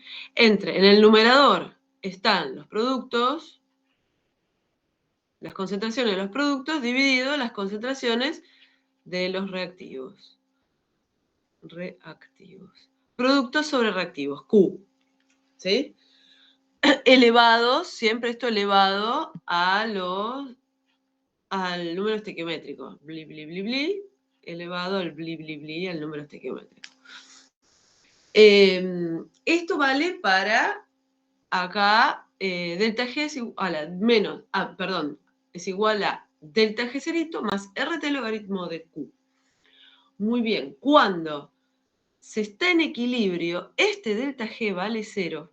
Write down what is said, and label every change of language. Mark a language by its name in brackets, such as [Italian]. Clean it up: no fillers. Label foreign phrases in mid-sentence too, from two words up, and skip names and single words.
[Spanish] En el numerador están los productos, las concentraciones de los productos dividido las concentraciones de los reactivos. Productos sobre reactivos, Q, ¿sí? Elevado, siempre esto elevado al número estequiométrico. Bli, bli, bli, bli, elevado al bli, bli, bli, al número estequiométrico. Esto vale para acá, delta G es igual a menos, perdón, es igual a delta G cerito más RT logaritmo de Q. Muy bien, cuando se está en equilibrio, este delta G vale 0.